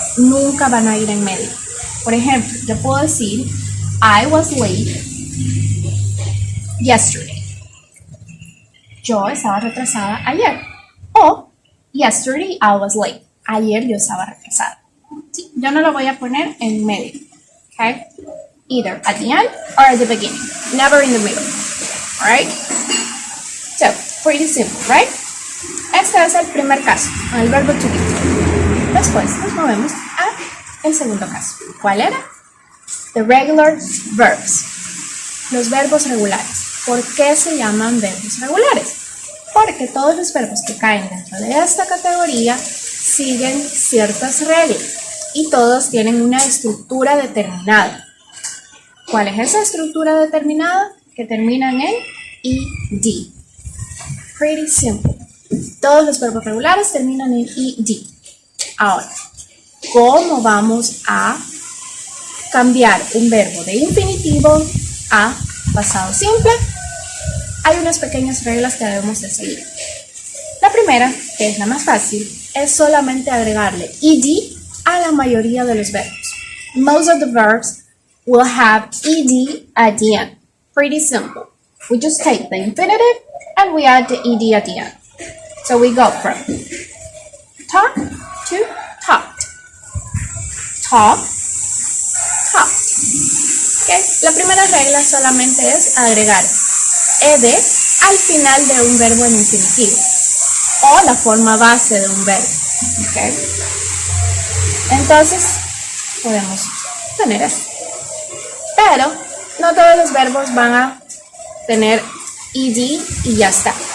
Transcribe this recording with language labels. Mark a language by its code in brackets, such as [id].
[es] Nunca van a ir en medio. Por ejemplo, yo puedo decir [en] I was late yesterday. [es] Yo estaba retrasada ayer. O [en] yesterday I was late. [es] Ayer yo estaba retrasada. ¿Sí? Yo no lo voy a poner en medio. [en] Okay? Either at the end or at the beginning. Never in the middle. Alright? So, pretty simple, right? [es] Este es el primer caso, con el verbo to be. Después nos movemos al segundo caso. ¿Cuál era? [en] The regular verbs. [es] Los verbos regulares. ¿Por qué se llaman verbos regulares? Porque todos los verbos que caen dentro de esta categoría siguen ciertas reglas y todos tienen una estructura determinada. ¿Cuál es esa estructura determinada? Que terminan en ed. [en] Pretty simple. [es] Todos los verbos regulares terminan en ed. Ahora, ¿cómo vamos a cambiar un verbo de infinitivo a pasado simple? Hay unas pequeñas reglas que debemos de seguir. La primera, que es la más fácil, es solamente agregarle ed a la mayoría de los verbos. [en] Most of the verbs will have ed at the end. Pretty simple. We just take the infinitive and we add the ed at the end. So we go from talk to talked. Talk, talked. Okay. [es] La primera regla solamente es agregar ed al final de un verbo en infinitivo o la forma base de un verbo. Okay. Entonces podemos tener esto, pero no todos los verbos van a tener ed y ya está.